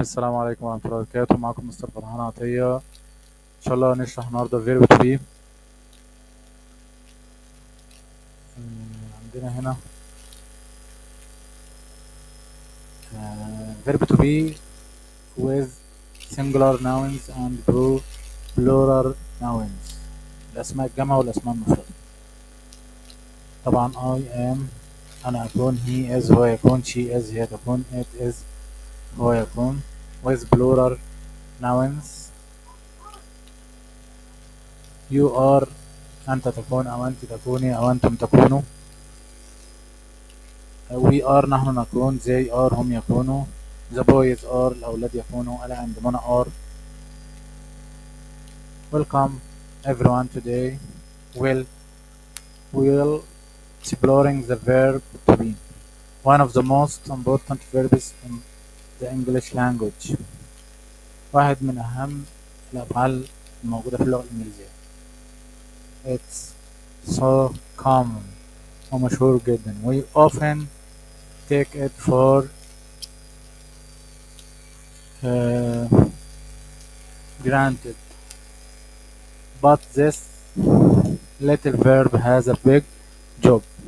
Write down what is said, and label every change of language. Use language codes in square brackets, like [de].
[ar] السلام عليكم ورحمة الله وبركاته. معكم مستر فرحان عطية. إن شاء الله هنشرح النهاردة verb to be. عندنا هنا [en] verb to be with singular nouns and plural nouns. [ar] الأسماء الجمع والأسماء المفردة. طبعا [en] I am [ar] أنا أكون، [en] he is [ar] هو يكون، [en] she is [ar] هي تكون، [en] it is [ar] هو يكون. [en] with plural nouns you are [ar] أنت تكون أو أنت تكوني أو أنتم تكونوا. [en] we are [ar] نحن نكون. [en] they are [ar] هم يكونوا. [en] the boys are [ar] الأولاد يكونوا. [en] Ala and Mona are. welcome everyone today. will exploring the verb to be, one of the most important verbs in the English language. [ar] واحد من أهم الأفعال الموجودة في اللغة الإنجليزية. [en] it's so common [ar] ومشهور جدا. [en] we often take it for granted, but this little verb has a big job.